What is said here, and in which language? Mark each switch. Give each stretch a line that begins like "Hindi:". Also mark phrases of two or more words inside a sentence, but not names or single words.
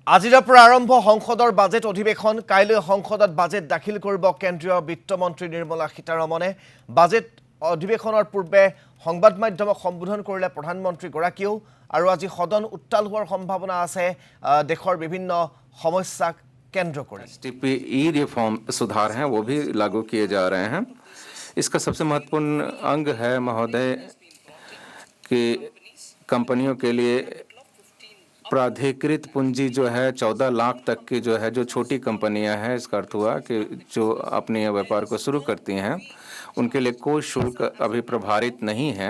Assamese: আজিৰ পৰা আৰম্ভ সংসদৰ বাজেট অধিৱেশন কাইলৈ সংসদত বাজেট দাখিল কৰিব কেন্দ্ৰীয় বিত্তমন্ত্ৰী নিৰ্মলা সীতাৰমণে বাজেট অধিৱেশনৰ পূৰ্বে সংবাদ মাধ্যমক সম্বোধন কৰিলে প্ৰধানমন্ত্ৰী গৰাকীও আৰু আজি সদন উত্তাল হোৱাৰ সম্ভাৱনা আছে দেশৰ বিভিন্ন সমস্যাক কেন্দ্ৰ কৰি
Hindi: टीपीई रिफॉर्म सुधार हैं वो भी लागू किए जा रहे हैं। इसका सबसे महत्वपूर्ण अंग है महोदय कि कंपनियों के लिए प्राधिकृत पूंजी जो है 14 लाख तक की जो है, जो छोटी कंपनियां हैं, इसका अर्थ हुआ कि जो अपने व्यापार को शुरू करती हैं उनके लिए कोई शुल्क अभी प्रभावित नहीं है।